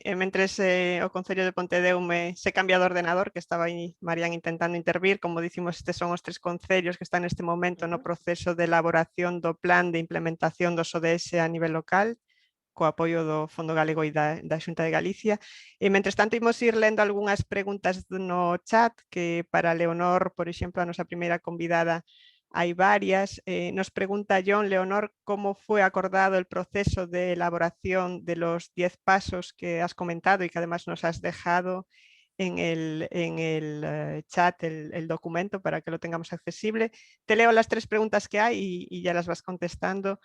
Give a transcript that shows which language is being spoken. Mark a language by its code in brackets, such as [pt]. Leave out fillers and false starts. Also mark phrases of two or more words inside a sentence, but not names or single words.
[gl] Mentres o Concello de Pontedeume se cambia de ordenador, que estaba aí Marián intentando intervir, como dicimos, estes son os 3 concellos que están neste momento no proceso de elaboración do plan de implementación dos ODS a nivel local, co apoio do Fondo Galego e da Xunta de Galicia. E, mentres tanto, imos ir lendo algunhas preguntas no chat, que para Leonor, por exemplo, a nosa primeira convidada, hai varias. Nos pregunta John, Leonor, [es] ¿cómo fue acordado el proceso de elaboración de los 10 pasos que has comentado y que además nos has dejado en el chat, el documento, para que lo tengamos accesible? Te leo las 3 preguntas que hay y ya las vas contestando.